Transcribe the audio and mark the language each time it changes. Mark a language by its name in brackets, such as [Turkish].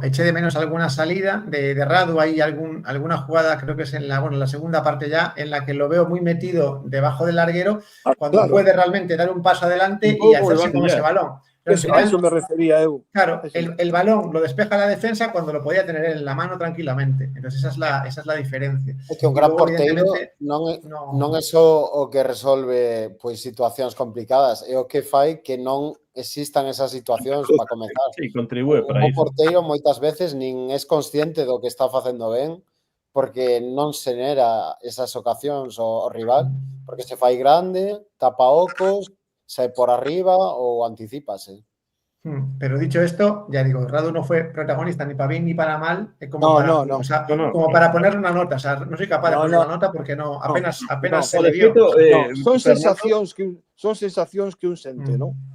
[Spanish] Eché de menos alguna salida de Radu. Hay alguna jugada, creo que es en la segunda parte ya, en la que lo veo muy metido debajo del larguero, cuando puede realmente dar un paso adelante y hacerse con ese balón. Pero a eso me refería eu. Claro, el balón lo despeja la defensa cuando lo podía tener en la mano tranquilamente. Entonces esa es la diferencia. [Galician] É que un gran porteiro non é só o que resolve pois situacións complicadas, é o que fai que non existan esas situacións para comezar. Sí, contribúe para iso. O iso. porteiro moitas veces nin é consciente do que está facendo ben porque non se nera esas ocasións ao rival, porque se fai grande, tapa ocos, sae por arriba ou anticípase. [Spanish] Pero dicho esto, ya digo, Radu no fue protagonista ni para bien ni para mal, como para ponerle una nota. O sea, no soy capaz de ponerle una nota porque apenas se le dio. [Galician] Son sensacións que un sente, non?